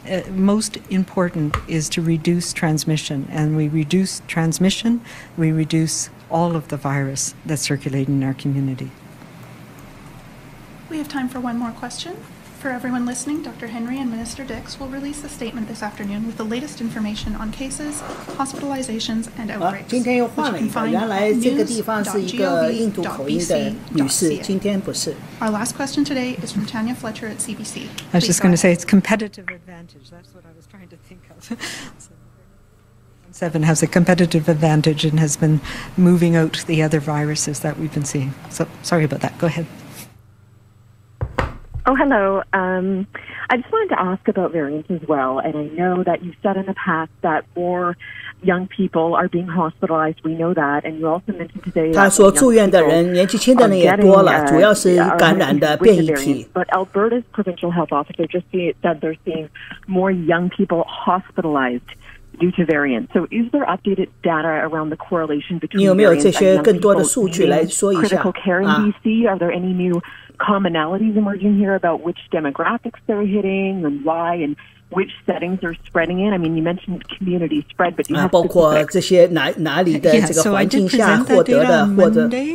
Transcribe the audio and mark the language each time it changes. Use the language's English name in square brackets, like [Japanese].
[English] Most important is to reduce transmission, and we reduce transmission, we reduce all of the virus that's circulating in our community. We have time for one more question. For everyone listening, Dr. Henry and Minister Dix will release a statement this afternoon with the latest information on cases, hospitalizations, and outbreaks, [Chinese] 今天又换了一个，原来这个地方是一个印度口音的女士，今天不是。 [English] Our last question today is from Tanya Fletcher at CBC. I was just going to say it's competitive advantage. That's what I was trying to think of. 7 has a competitive advantage and has been moving out the other viruses that we've been seeing. So sorry about that. Go ahead. Oh, hello. I just wanted to ask about variants as well. And I know that you've said in the past that more young people are being hospitalized. We know that. And you also mentioned today that [Chinese] 他所住院的人，年纪轻的人也多了，主要是感染的变异体。 [English] But Alberta's provincial health officer just said they're seeing more young people hospitalized due to variants. So is there updated data around the correlation between variants and young people needing critical care in BC? Are there any new commonalities emerging here about which demographics they're hitting and why and which settings they're spreading in? I mean, you mentioned community spread, but do you have [Chinese] 包括这些哪里的这个环境下获得的或者